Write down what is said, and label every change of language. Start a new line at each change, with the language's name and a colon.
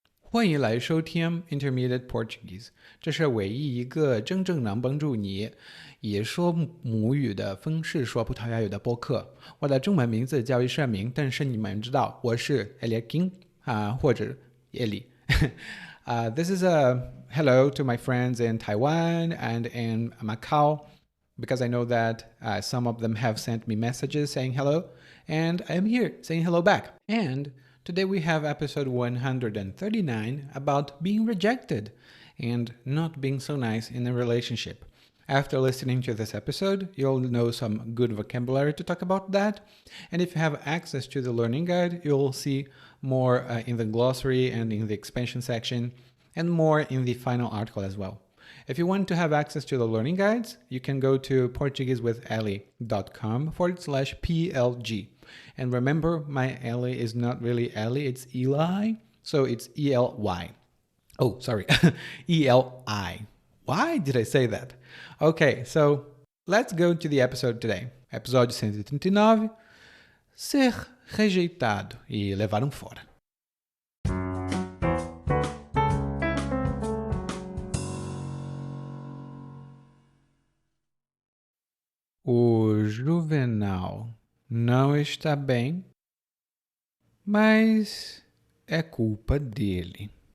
Chinese: 欢迎来收听 Intermediate Portuguese，这是唯一一个真正能帮助你也说母语的方式说葡萄牙语的播客。我的中文名字叫易胜明，但是你们知道我是 Eliakim 或者 Eli。
English: This is a hello to my friends in Taiwan and in Macau because I know that some of them have sent me messages saying hello, and I'm here saying hello back. And today we have episode 139 about being rejected and not being so nice in a relationship. After listening to this episode, you'll know some good vocabulary to talk about that. And if you have access to the learning guide, you'll see more in the glossary and in the expansion section, and more in the final article as well. If you want to have access to the learning guides, you can go to portuguesewitheli.com/PLG. And remember, my Ellie is not really Ellie, it's Eli. So it's ELY. Oh, sorry, ELI. Why did I say that? Okay, so let's go to the episode today.
Portuguese: Episódio 139, Ser rejeitado e levar fora. O Juvenal não está bem, mas é culpa dele.